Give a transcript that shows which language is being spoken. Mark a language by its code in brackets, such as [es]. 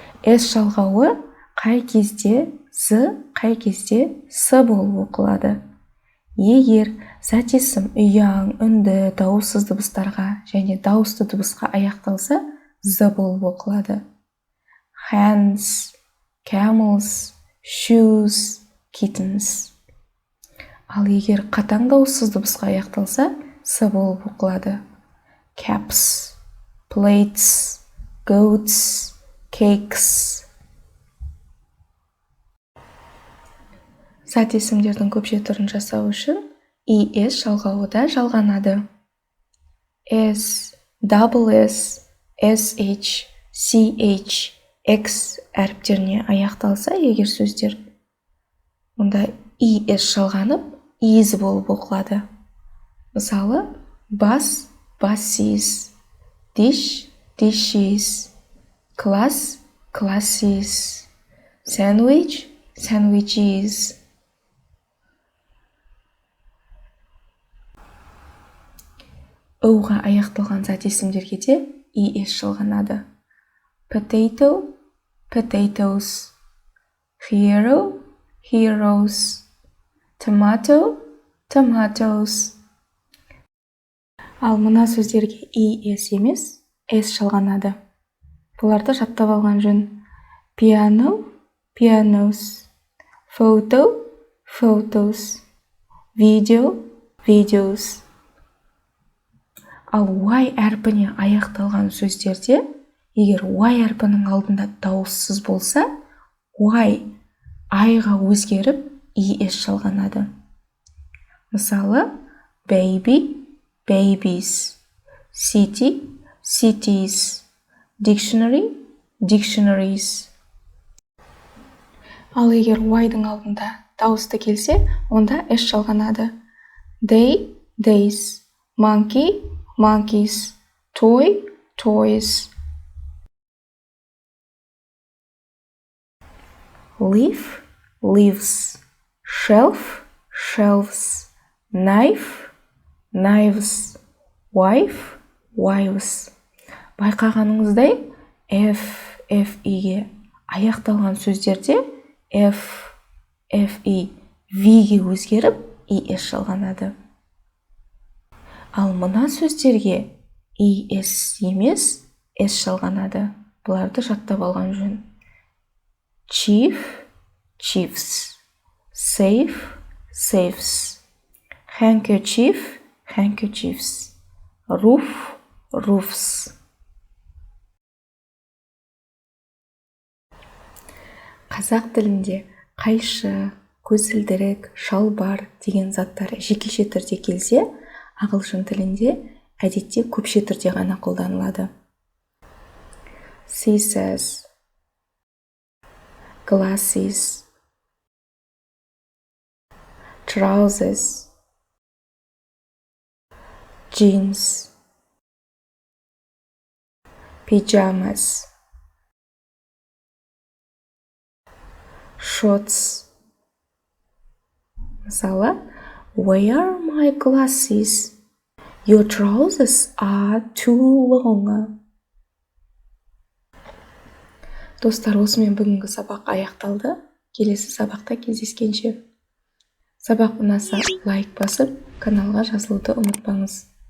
[kk] S жалғауы қай кезде з, қай кезде с болып оқылады. Егер зат есім ұяң, үнді, дауыссыз дыбыстарға және дауысты дыбысқа аяқталса, з болып оқылады. [en] Hands, camels, shoes, kittens. [kk] Ал егер қатаң дауыссыз дыбысқа аяқталса, с болып оқылады. [en] Caps, plates, goats, cakes. [kk] Зат есімдердің көпше түрін жасау үшін es жалғауы да жалғанады. S, double S, sh, ch, x әріптеріне аяқталса егер сөздер, онда es жалғанып, is болып оқылады. [en] Мысалы, бас, buses, dish, dishes, class, classes, sandwich, sandwiches. [kk] Оуға аяқталған зат есімдерге де es жалғанады. [en] Potato, potatoes, hero, heroes, tomato, tomatoes. [kk] Ал мына сөздерге es емес, s жалғанады. Бұларды жаттап алған жөн. [en] Piano, pianos, photo, photos, video, videos. [kk] Ал y әрпіне аяқталған сөздерде, егер y әрпінің алдында дауыссыз болса, y айға өзгеріп, es жалғанады. [en] Мысалы, baby, babies, city, cities, dictionary, dictionaries. [kk] Ал егер y-дың алдында дауысты келсе, онда s жалғанады. [en] Day, days, monkey, monkeys, toy, toys. Leaf, leaves, shelf, shelves, knife, knives, wife, wives. [kk] Байқағаныңыздай, fe аяқталған сөздерде fe v-ге өзгеріп, es жалғанады. Ал мына сөздерге es емес, s жалғанады. Бұларды жаттап алған жөн. [en] Chief, chiefs, safe, safes, handkerchief, handkerchiefs, roof, roofs. [kk] Қазақ тілінде қайшы, көзілдірік, шалбар деген заттар жекеше түрде келсе, ағылшын тілінде әдетте көпше түрде ғана қолданылады. [en] Scissors, glasses, trousers, jeans, pajamas, shorts. Мысалы, where are my glasses? Your trousers are too long. [kk] Достар, осымен бүгінгі сабақ аяқталды. Келесі сабақта кездескенше. Сабақ ұнаса лайк басып, каналға жазылуды ұмытпаңыз.